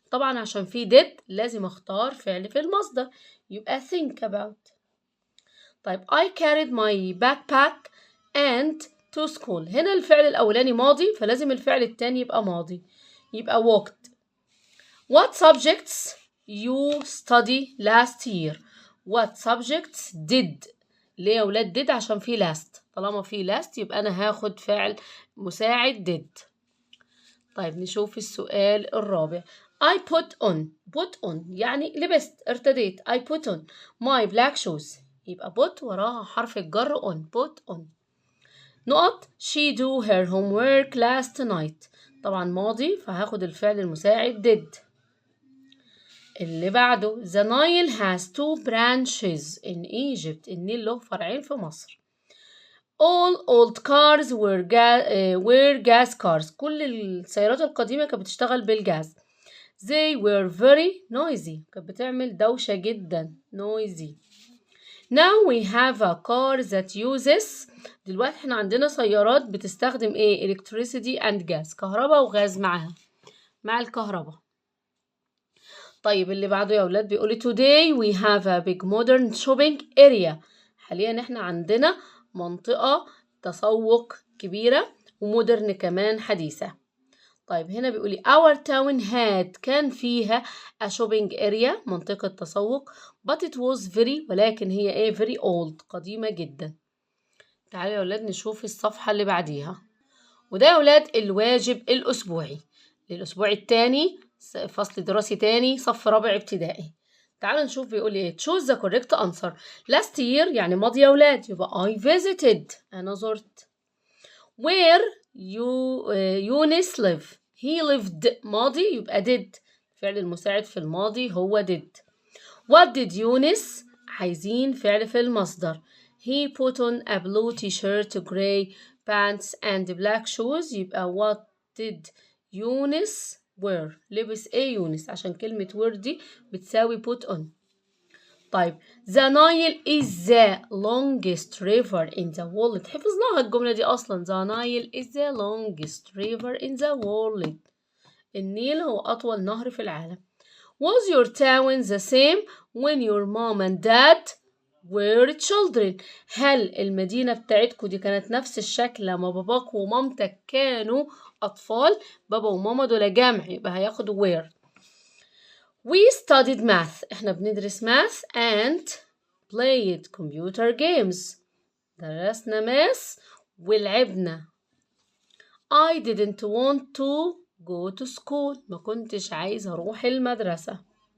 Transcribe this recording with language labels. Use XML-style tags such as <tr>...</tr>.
<ar>طبعا عشان في did لازم اختار فعل في المصدر، يبقى</ar> <en>think about. طيب I carried my backpack and to school.</en> <ar>هنا الفعل الأولاني ماضي فلازم الفعل التاني يبقى ماضي، يبقى walked.</ar> <en>What subjects you study last year. What subjects did.</en> <ar>ليه يا ولاد did؟ عشان في last، طالما في last يبقى أنا هاخد فعل مساعد did. طيب نشوف السؤال الرابع.</ar> <en>I put on</en> <ar>يعني لبست ارتديت.</ar> <en>I put on my black shoes، يبقى put</en> <ar>وراها حرف الجر</ar> <en>on. put on. نقط she do her homework last night.</en> <ar>طبعا ماضي فهاخد الفعل المساعد did. اللي بعده</ar> <en>the Nile has two branches in Egypt.</en> <ar>النيل له فرعين في مصر.</ar> <en>all old cars were gas cars.</en> <ar>كل السيارات القديمة كانت بتشتغل بالجاز.</ar> <en>they were very noisy.</en> <ar>كانت بتعمل دوشة جدا noisy.</ar> <en>now we have a car that uses.</en> <ar>دلوقتي احنا عندنا سيارات بتستخدم ايه؟</ar> <en>electricity and gas،</en> <ar>كهرباء وغاز معاها، مع الكهرباء. طيب اللي بعده يا أولاد بيقولي</ar> <en>today we have a big modern shopping area.</en> <ar>حاليا احنا عندنا منطقة تسوق كبيرة ومودرن كمان حديثة. طيب هنا بيقولي</ar> <en>our town had</en> <ar>كان فيها</ar> <en>a shopping area</en> <ar>منطقة تسوق</ar> <en>but it was very</en> <ar>ولكن هي ايه</ar> <en>very old</en> <ar>قديمة جدا. تعالوا يا أولاد نشوف الصفحة اللي بعديها، وده يا أولاد الواجب الأسبوعي للأسبوع الثاني فصل دراسي تاني صف رابع ابتدائي. تعالوا نشوف بيقول ايه.</ar> <en>choose the correct answer. last year</en> <ar>يعني ماضي يا ولاد، يبقى</ar> <en>I visited</en> <ar>أنا زرت.</ar> <en>where Younis live. he lived</en> <ar>ماضي يبقى did، فعل المساعد في الماضي هو did.</ar> <en>what did</en> <ar>يونس عايزين فعل في المصدر.</ar> <en>he put on a blue t-shirt gray pants and black shoes. يبقى what did Younis wear.</en> <ar>لبس ايه يونس؟ عشان كلمة wear دي بتساوي put on.</ar> <en>طيب the Nile is the longest river in the world.</en> <ar>حفظناها الجملة دي أصلا.</ar> <en>the Nile is the longest river in the world.</en> <ar>النيل هو أطول نهر في العالم.</ar> <en>was your town the same when your mom and dad were children.</en> <ar>هل المدينة بتاعتكم دي كانت نفس الشكل لما باباك ومامتك كانوا أطفال؟ بابا وماما دول جمع يبقى هياخدوا where.</ar> <en>we studied math.</en> <ar>احنا بندرس</ar> <en>math and played computer games.</en> <ar>درسنا math ولعبنا.</ar> <en>I didn't want to go to school.</en> <ar>ما كنتش عايزة أروح المدرسة.</ar>